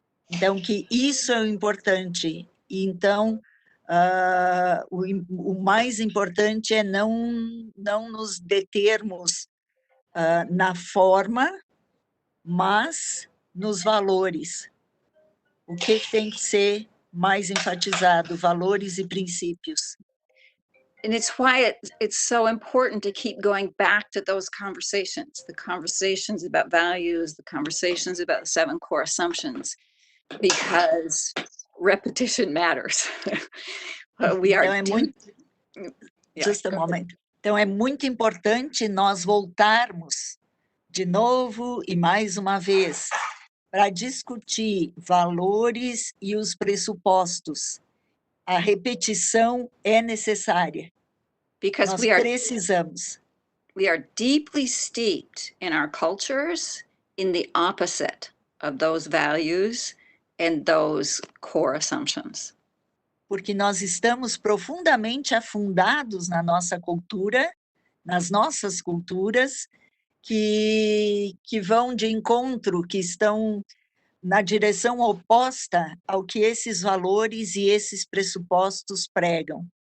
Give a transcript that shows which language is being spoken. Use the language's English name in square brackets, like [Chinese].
[Portuguese] Então, que isso é o importante. E, então, o mais importante é não nos determos na forma, mas nos valores. O que tem que ser mais enfatizado? Valores e princípios. [English] And it's why it's so important to keep going back to those conversations, the conversations about values, the conversations about the 7 core assumptions, because repetition matters. We are Just a moment. [Portuguese] Então, é muito importante nós voltarmos de novo e mais uma vez para discutir valores e os pressupostos. A repetição é necessária. [English] Because [Portuguese] nós precisamos. [English] We are deeply steeped in our cultures in the opposite of those values and those core assumptions. [Portuguese] porque nós estamos profundamente afundados na nossa cultura, nas nossas culturas, que vão de encontro, que estão na direção oposta ao que esses valores e esses pressupostos pregam.